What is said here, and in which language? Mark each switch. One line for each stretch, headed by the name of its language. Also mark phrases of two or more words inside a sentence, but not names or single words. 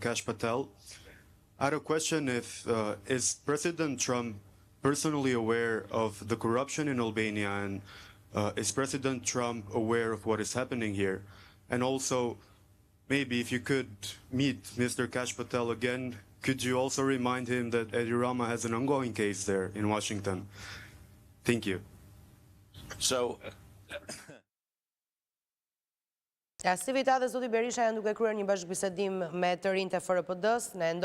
English: Kash Patel, I had a question is President Trump personally aware of the corruption in Albania, and is President Trump aware of what is happening here? And also, maybe if you could meet Mr. Kash Patel again, could you also remind him that Eddie Rama has an ongoing case there in Washington? Thank you. So,
Albanian: LaCivita dhe zoti Berisha janë duke kryer një bashkëbisedim me të rinjtë e FRPD-s.